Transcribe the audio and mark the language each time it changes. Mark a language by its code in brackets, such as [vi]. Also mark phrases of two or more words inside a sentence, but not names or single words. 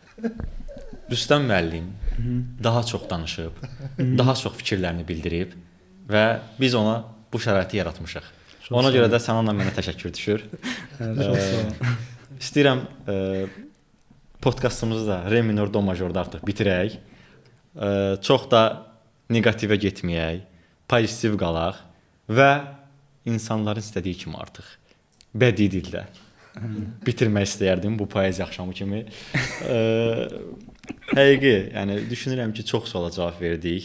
[az] Rüstəm müəllim daha çox danışıb, daha çox fikirlərini bildirib və biz ona bu şəraiti yaratmışıq. Ona görə də sənə mənə təşəkkür düşür. İstəyirəm podkastımızı da re minor do majorda artıq bitirək. Çox da neqativə getməyək, pozitiv qalaq və insanların istədiyi kimi artıq bədii dildə bitirmək istəyərdim bu poeziya axşamı kimi. Həqiqi, yəni düşünürəm ki, çox suala cavab verdik.